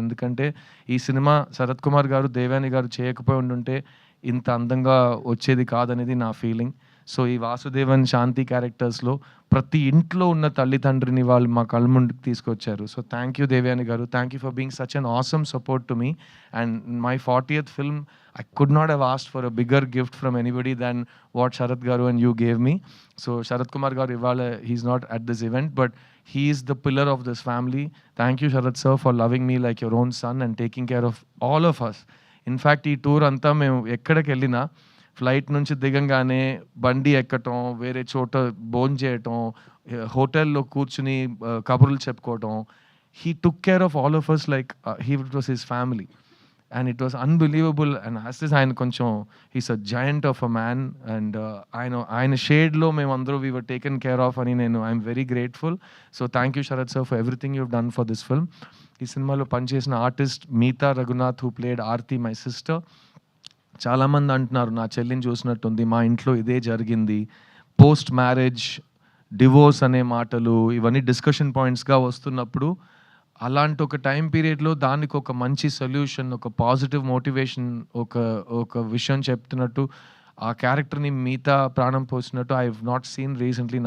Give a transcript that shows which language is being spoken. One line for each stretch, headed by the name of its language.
Telugu: ఎందుకంటే ఈ సినిమా శరత్ కుమార్ గారు, దేవయాని గారు చేయకపోయి ఉండుంటే ఇంత అందంగా వచ్చేది కాదనేది నా ఫీలింగ్. సో ఈ వాసుదేవన్, శాంతి క్యారెక్టర్స్‌లో ప్రతి ఇంట్లో ఉన్న తల్లిదండ్రిని వాళ్ళు మా కళ్ళ ముందుకు తీసుకొచ్చారు.
English: So thank you Devayani garu. Thank you for being such an awesome support to me. And my 40th film I could not have asked for a bigger gift from anybody than what Sharath Garu and you gave me. So Sharath Kumar Garu
Telugu: Ivala,
English: he's not at this event, but he is the pillar of this family. Thank you Sharath sir for loving me like your own son and taking care of all of us. In fact,
Telugu: ఈ tour అంతా మేము ఎక్కడికెళ్ళినా flight నుంచి దిగంగానే బండి ఎక్కటం, వేరే చోట భోంచేయటం, హోటల్‌లో కూర్చొని కబుర్లు చెప్పుకోవటం.
English: He took care of all of us like it was his family. And it was unbelievable. And as is
Telugu: ఆయన కొంచెం
English: he's a giant of a man. And
Telugu: ఆయన షేడ్‌లో మేమందరూ
English: we were taken care of
Telugu: అని
English: I'm very grateful. So thank you Sharath sir for everything you've done for this film.
Telugu: ఈ సినిమాలో పనిచేసిన artist Meetha Raghunath
English: who played
Telugu: Aarti my sister. చాలామంది అంటున్నారు నా చెల్లిని చూసినట్టుంది, మా ఇంట్లో ఇదే జరిగింది. పోస్ట్ మ్యారేజ్, డివోర్స్ అనే మాటలు ఇవన్నీ డిస్కషన్ పాయింట్స్గా వస్తున్నప్పుడు అలాంటి ఒక టైం పీరియడ్లో దానికి ఒక మంచి సొల్యూషన్, ఒక పాజిటివ్ మోటివేషన్, ఒక విషయం చెప్తున్నట్టు ఆ క్యారెక్టర్ని మిగతా ప్రాణం పోసినట్టు
English: I have not seen recently.